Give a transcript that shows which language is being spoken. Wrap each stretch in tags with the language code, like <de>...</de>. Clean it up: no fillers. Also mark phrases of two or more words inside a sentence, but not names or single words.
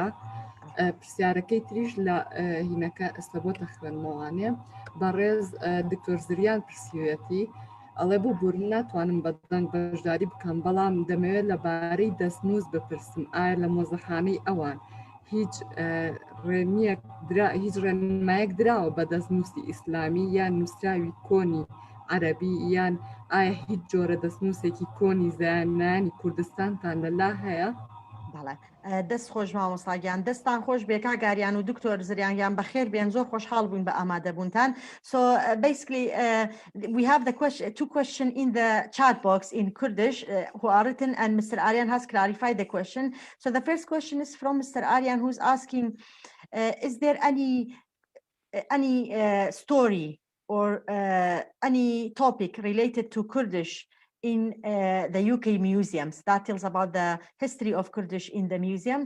<ckb>پرسیارەکەی تریش لە هینەکە ئەستەبۆتە خوێنمەوانێ بەڕێز دکتۆر زریان پرسیوەتی ئەڵێ بۆ بور ناتوانم بەدەنگ بەشداری بکەم بەڵام دەمەوێت لەبارەی دەستنووس بپرسم ئایا لە مۆزەخانەی ئەوان هیچ ڕێنمایەک دراوە بە دەستنووسی ئیسلامی یان نووسراوی کۆنی عەرەبی یان ئایا هیچ جۆرە دەستنووسێکی کۆنی زانانی کوردستانتان لەلا هەیە؟ دەست خۆش مامۆستاگیان دەستان خۆش بێکا گاریان و دکتۆر زریانیان بەخێر بێن زۆر خۆشحاڵ بووین بە ئامادەبوونتان.</ckb> <en>So basically we have the two questions in the chat box in Kurdish who are written and Mr. Aryan has clarified the question. So the first question is from Mr. Aryan who's asking is there any story or any topic related to Kurdish in the UK museums that tells about the history of Kurdish in the museums?</en>